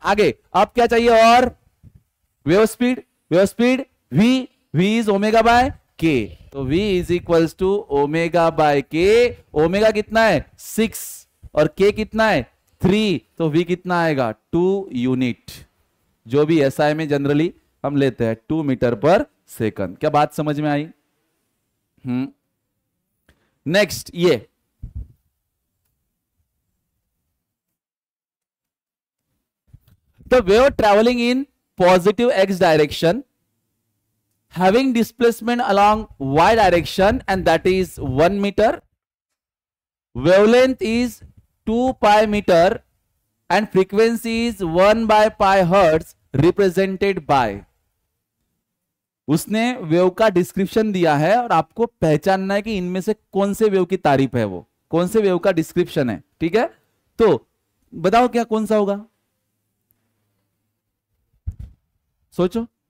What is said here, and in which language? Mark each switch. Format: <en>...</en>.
<hi>आगे अब क्या चाहिए? और wave speed, wave speed v is omega by के, तो v is equals to omega by के। ओमेगा कितना है? 6 और k कितना है? 3, तो v कितना आएगा? 2 यूनिट। जो भी SI में जनरली हम लेते हैं 2 मीटर पर सेकंड। क्या बात समझ में आई?</hi> <en>Next ये the wave travelling in positive x direction having displacement along y direction and that is 1 meter, wavelength is 2 pi meter and frequency is 1 by pi hertz represented by।</en> <hi>उसने wave का description दिया है और आपको पहचानना है कि इनमें से कौन से वेव की तारीफ है, वो कौन से वेव का डिस्क्रिप्शन है। ठीक है, तो बताओ क्या कौन सा होगा, सोचो।</hi>